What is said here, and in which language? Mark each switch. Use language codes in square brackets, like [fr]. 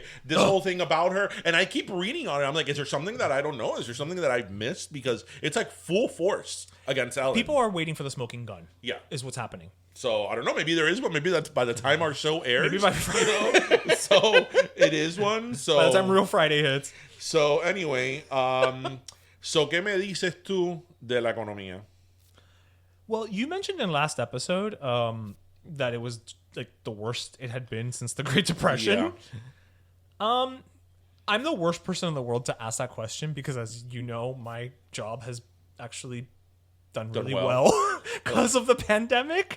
[en] This whole thing about her, and I keep reading on it. I'm like, is there something that I don't know? Is there something that I've missed? Because it's like full force against Ellen. People are waiting for the smoking gun. Yeah. Is what's happening. So I don't know. Maybe there is one. Maybe that's by the time our show airs. Maybe by Friday. So it is one. So by the time Real Friday hits. So anyway, so [es] ¿qué me dices tú de la economía? [en] Well, you mentioned in last episode that it was like the worst it had been since the Great Depression. I'm the worst person in the world to ask that question because, as you know, my job has actually done really well because of the pandemic.